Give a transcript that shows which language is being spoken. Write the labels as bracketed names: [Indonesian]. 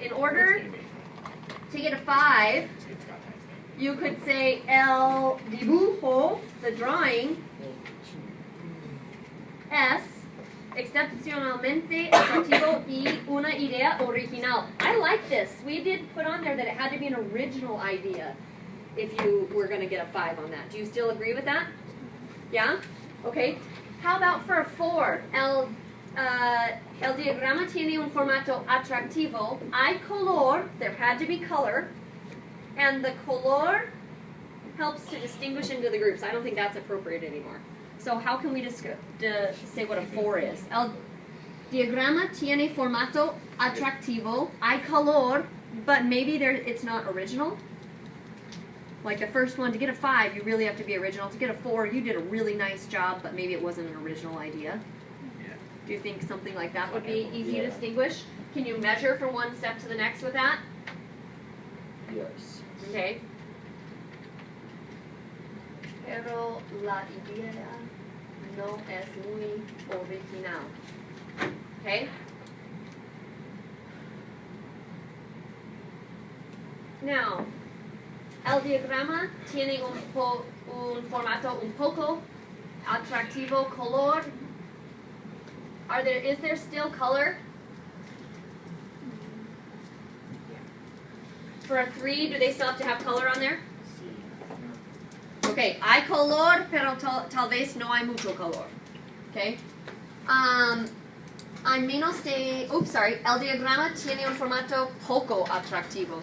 [English] In order to get a 5, you could say [Spanish] el dibujo, [English] the drawing, [Spanish] es excepcionalmente atractivo y una idea original. [English] I like this. We did put on there that it had to be an original idea if you were going to get a 5 on that. Do you still agree with that? Yeah? Okay. How about for a 4? [Spanish] El diagrama tiene un formato atractivo. Hay color. [English] There had to be color. And the color helps to distinguish into the groups. I don't think that's appropriate anymore. So how can we say what a 4 is? [Spanish] Diagrama tiene formato atractivo. Hay color, [English] but maybe it's not original. Like the first one, to get a 5, you really have to be original. To get a 4, you did a really nice job, but maybe it wasn't an original idea. Yeah. Do you think something like that would be easy to distinguish? Can you measure from one step to the next with that? Yes. Okay. [Spanish] Pero la idea no es muy original. Okay? Now, el diagrama tiene un formato un poco atractivo. [English] Color. Is there still color? For a 3, do they still have to have color on there? [Spanish] Okay, hay color, pero tal vez no hay mucho color. Okay? Hay menos de, el diagrama tiene un formato poco atractivo.